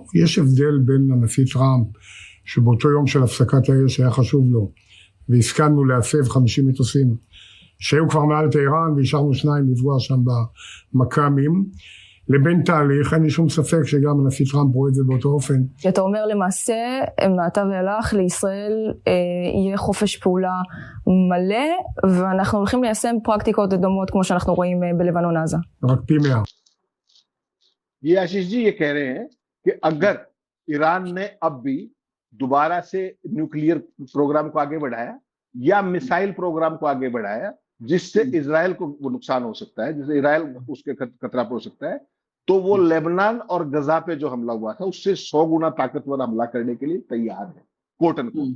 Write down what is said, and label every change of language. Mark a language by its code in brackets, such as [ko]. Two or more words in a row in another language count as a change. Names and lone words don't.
[he] יש הבדל בין הנשיא טראמפ, שבאותו יום של הפסקת האש היה חשוב לו, והסכמנו להסב 50 מטוסים, שהיו כבר מעל טהרן, והשארנו 2 לפגוע שם במכ"מים, לבין תהליך, אין לי שום ספק שגם הנשיא טראמפ רואה את זה באותו אופן. אתה אומר למעשה, מעתה ואילך, לישראל יהיה חופש פעולה מלא, ואנחנו הולכים ליישם פרקטיקות דומות כמו שאנחנו רואים בלבנון עזה. רק פי 100. [hi] ये आशीष जी ये कह रहे हैं कि अगर ईरान ने अब भी दोबारा से [en] nuclear program [hi] को आगे बढ़ाया या [en] missile program [hi] को आगे बढ़ाया, जिससे इजराइल को नुकसान हो सकता है, जिससे इजराइल उसके खतरा पे हो सकता है, तो वो लेबनान और गजा पे जो हमला हुआ था उससे 100 गुना ताकतवर हमला करने के लिए तैयार है, [en] quote and quote.